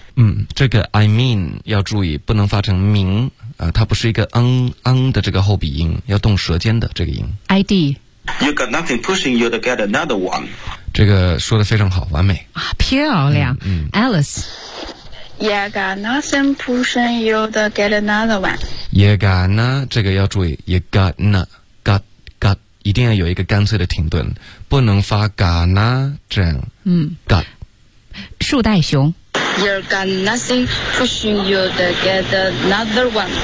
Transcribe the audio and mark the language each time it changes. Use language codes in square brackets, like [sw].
[zh] 嗯，这个 [en] I mean [zh] 要注意，不能发成名啊、它不是一个嗯的这个后鼻音，要动舌尖的这个音。 ID. [en] You got nothing pushing you to get another one. [zh] 这个说的非常好，完美啊，漂亮。嗯， Alice. [en] You got nothing pushing you to get another one. You got na [zh] 这个要注意 [en] ，you got na。 [zh] 一定要有一个干脆的停顿，不能发嘎那这样。嗯，嘎。树袋熊。 [en] You're got nothing pushing you to get another one。